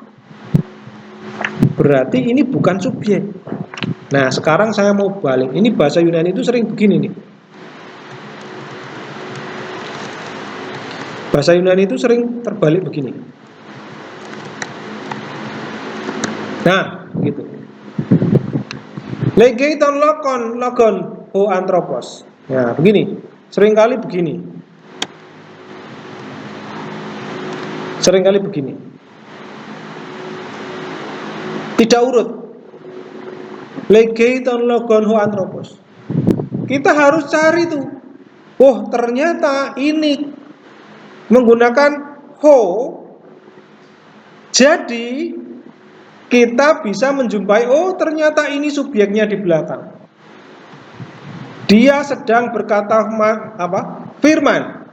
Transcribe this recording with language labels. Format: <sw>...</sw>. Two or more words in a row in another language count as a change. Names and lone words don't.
<id>Berarti ini bukan subjek. Nah, sekarang saya mau balik. Ini bahasa Yunani itu sering begini nih. Bahasa Yunani itu sering terbalik begini. Nah, gitu.</id> <el>λέγει τὸν λόγον ὁ ἄνθρωπος.</el> <id>Ya, begini. Seringkali begini. Seringkali begini, tidak urut.</id> <el>λέγει τὸν λόγον ὁ ἄνθρωπος.</el> <id>Kita harus cari tuh. Oh, ternyata ini menggunakan ho. Jadi kita bisa menjumpai, oh ternyata ini subjeknya di belakang. Dia sedang berkata firman.</id>